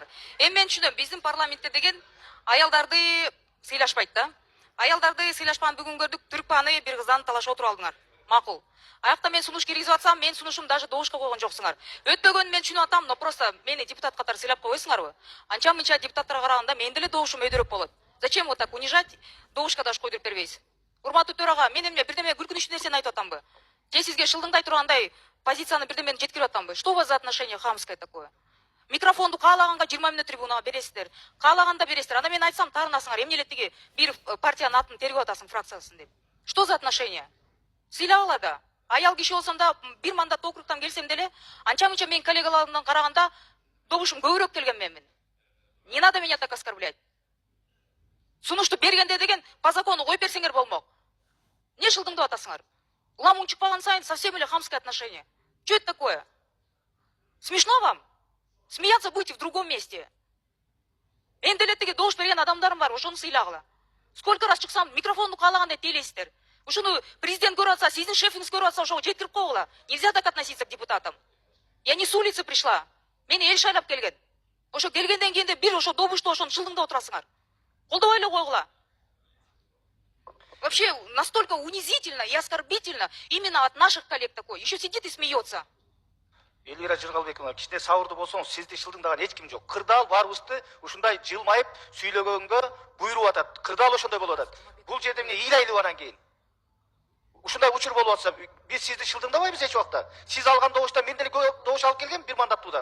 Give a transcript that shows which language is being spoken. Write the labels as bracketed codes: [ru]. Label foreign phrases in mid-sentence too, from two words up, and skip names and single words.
[ky] Мен түшүнөм, биздин парламентте деген аялдарды сыйлашпайт да. Аялдарды сыйлашпан бүгүн көрдүк, Түркпаны бир кыздан талашып отуруп алдыңар. Макул. Аякта мен сунуш киргизип атсам, мен сунушум даже добушка койгон жоксуңар. Өтпөгөнүн мен түшүнүп атам, [ru] но просто [ky] мени депутат катары сыйлап койбойсуңарбы? Анча-мынча депутаттарга караганда мен деле добушум өйдөрөөк болот. [ru] Зачем вот так унижать? [ky] Добушка даже койдуруп бербейсиз. Урматтуу төрага, мен эмне бирдеме күлкүнүчтүү нерсени айтып атамбы? Же сизге шылдыңдай тургандай позицияны бирдемени жеткирип атамбы? [ru] Что у вас за отношение хамское такое? [ky] Микрофонду каалаганга 20 мүнөт трибунага бересиздер. Каалаганда бересиздер. Анда мен айтсам таарынасыңар, эмне эле тиги бир партиянын атын тергеп атасың фракциясын деп. [ru] Что за отношение? [ky] Сыйлабала да. Аял киши болсом да бир мандат округтан келсем деле, анча-мынча мен коллегаларымдан караганда добушум көбүрөөк келген менмин. [ru] Не надо меня так оскорблять. [ky] Сунушту бергенде деген [ru] по закону [ky] коюп берсеңер болмок. Не шылдыңдап атасыңар? Ламун чыкпаган сайын совсем эле [ru] хамское отношение. Что это такое? Смешно вам? Смеяться будете в другом месте. [ky] Энди эле тиги добуш берген адамдарым бар, ошону сыйлагыла. [ru] Сколько раз [ky] чыксам микрофонду каалагандай тейлейсиздер. Ушуну президент көрүп атса, сиздин шефиңиз көрүп атса, ошого жеткирип койгула. [ru] Нельзя так относиться к депутатам. Я не с улицы пришла. [ky] Мени эл шайлап келген. Ошо келгенден кийин бир ошо добушту ошону шылдыңдап отурасыңар. Колдобой эле койгула. [ru] Вообще настолько унизительно и оскорбительно именно от наших коллег такой. Еще сидит и смеется. [ky] Элвира Жыргалбековна, кичине сабырдуу болсоңуз, сизди шылдыңдаган эч ким жок. Кырдаал баарыбызды ушундай жылмайып сүйлөгөнгө буйруп атат. Кырдаал ошондой болуп атат. Бул жерде эмне ыйлайлы анан кийин. Ушундай учур болуп атса, биз сизди шылдыңдабайбыз эч убакта. Сиз алган добуштан мен деле добуш алып келгем бир мандаттуудан.